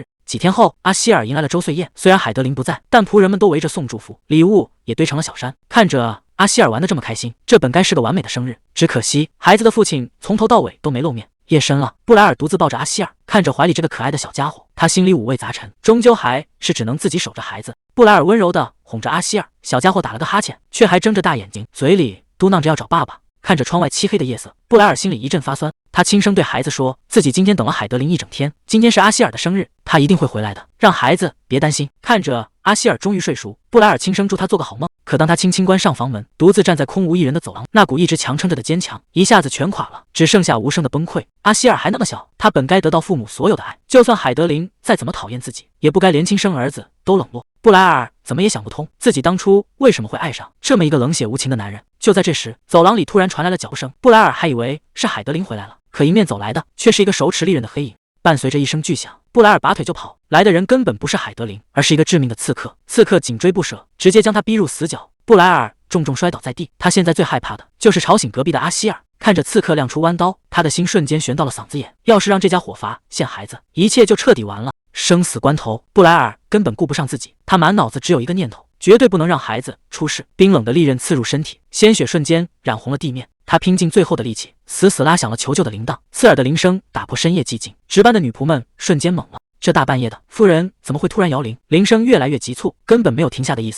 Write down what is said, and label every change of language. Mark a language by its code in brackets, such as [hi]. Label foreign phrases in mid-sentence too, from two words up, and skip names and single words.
[zh] 幾天後，阿希爾迎來了周歲宴，雖然海德琳不在，但僕人們都圍着送祝福，禮物也堆成了小山。看着阿希爾玩得這麼開心，這本該是個完美的生日，只可惜孩子的父親從頭到尾都沒露面。夜深了，布萊爾獨自抱着阿希爾，看着懷裡這個可愛的小家伙，他心裡五味雜陳，終究還是只能自己守着孩子。布萊爾溫柔地哄着阿希爾，小家伙打了個哈欠，卻還睜着大眼睛，嘴裡嘟囔着要找爸爸。看着窗外漆黑的夜色，布萊爾心裡一陣發酸，他輕聲對孩子說，自己今天等了海德琳一整天，今天是阿希爾的生日，他一定會回來的，讓孩子別擔心。看着阿希爾終於睡熟，布萊爾輕聲祝他做個好夢。可當他輕輕關上房門，獨自站在空無一人的走廊，那股一直強撐着的堅強一下子全垮了，只剩下無聲的崩潰。阿希爾還那麼小，他本該得到父母所有的愛，就算海德琳再怎麼討厭自己，也不該連親生兒子都冷落。布萊爾怎麼也想不通，自己當初為什麼會愛上這麼一個冷血無情的男人。就在這時，走廊裡突然傳來了腳步聲，布萊爾還以為是海德琳回來了，可迎面走來的卻是一個手持利刃的黑影。伴隨着一聲巨響，布萊爾拔腿就跑，來的人根本不是海德琳，而是一個致命的刺客。刺客緊追不捨，直接將他逼入死角。布萊爾重重摔倒在地，他現在最害怕的就是吵醒隔壁的阿希爾。看着刺客亮出彎刀，他的心瞬間懸到了嗓子眼。要是讓這家伙發現孩子，一切就徹底完了。生死關頭，布萊爾根本顧不上自己，他滿腦子只有一個念頭，絕對不能讓孩子出事。冰冷的利刃刺入身體，鮮血瞬間染紅了地面。他拼盡最後的力氣，死死拉響了求救的鈴鐺。刺耳的鈴聲打破深夜寂靜，值班的女僕們瞬間懵了。這大半夜的，夫人怎麼會突然搖鈴？鈴聲越來越急促，根本沒有停下的意思。